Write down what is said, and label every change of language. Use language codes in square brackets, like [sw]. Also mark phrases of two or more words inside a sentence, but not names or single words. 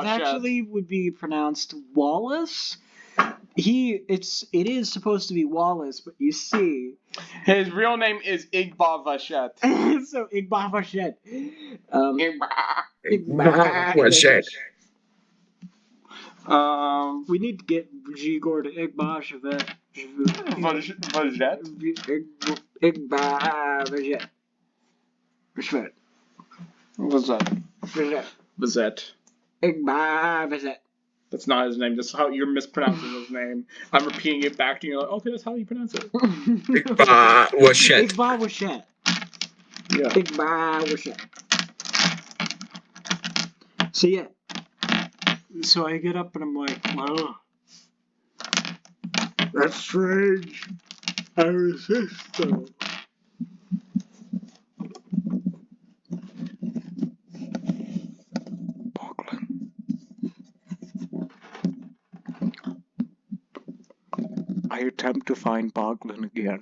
[en] actually would be pronounced Wallace. It is supposed to be Wallace, but you see, His real name is Igba Vachet. so Igba Vachet. What's that? We need to get Igor to Igba Vachet. Vachet? Igba Vachet. Vachet. Vachet. Igba Vachet. That's not his name. That's how you're mispronouncing his name. I'm repeating it back to you. Like, okay, that's how you pronounce it. Igba Wachet. Igba Vachet. Yeah. Igba Vachet. So yeah. So I get up and I'm like, oh, that's strange. I resist though. I attempt to find Boglin again.